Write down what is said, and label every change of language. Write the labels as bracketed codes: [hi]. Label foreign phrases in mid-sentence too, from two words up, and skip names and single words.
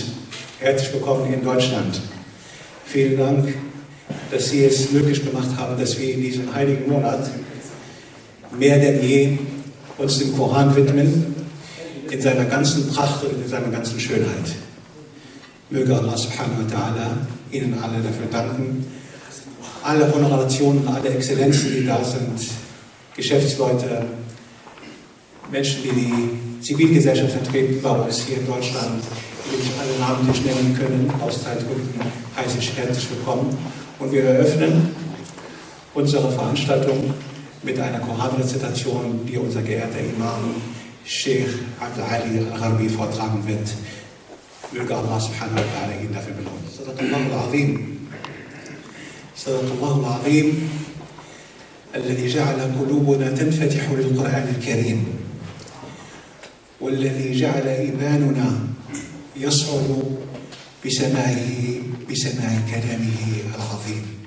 [de] Herzlich willkommen in Deutschland. Vielen Dank, dass Sie es möglich gemacht haben, dass wir in diesem heiligen Monat mehr denn je uns dem Koran widmen, in seiner ganzen Pracht und in seiner ganzen Schönheit. Möge Allah [ar] سبحانه وتعالى [de] Ihnen alle dafür danken. Alle Honorationen, alle Exzellenzen, die da sind, Geschäftsleute, Menschen, die die Zivilgesellschaft vertreten bei uns hier in Deutschland, die nicht alle namentlich nennen können, aus Zeitgründen heiße ich herzlich willkommen. Und wir eröffnen unsere Veranstaltung mit einer Koranrezitation, die unser geehrter Imam Sheikh Abd al-Ali al-Gharbi vortragen wird. Möge Allah [ar] سبحانه وتعالى [de] ihn dafür belohnen. [ar] صدق الله العظيم. صدق الله العظيم. الذي جعل قلوبنا تنفتح للقرآن الكريم والذي جعل إيماننا يصعد بسماع كلامه العظيم.